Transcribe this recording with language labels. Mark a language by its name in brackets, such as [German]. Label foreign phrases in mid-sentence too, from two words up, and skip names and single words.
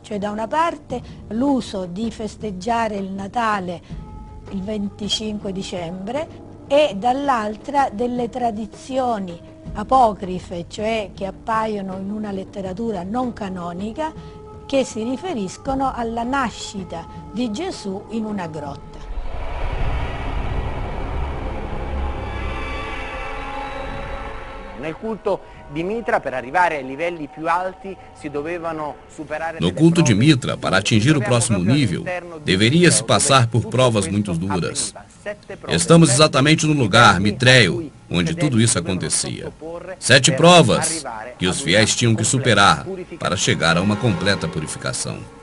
[Italian] Cioè, da una parte l'uso di festeggiare il Natale il 25 dicembre e dall'altra delle tradizioni apocrife, cioè che appaiono in una letteratura non canonica, che si riferiscono alla nascita di Gesù in una grotta. Nel culto di Mitra, per arrivare ai livelli più alti, si dovevano superare. [Portuguese] No culto de Mitra, para atingir o próximo nível, deveria-se passar por provas muito duras. Estamos exatamente no lugar, Mitreio, onde tudo isso acontecia. 7 provas que os fiéis tinham que superar para chegar a uma completa purificação.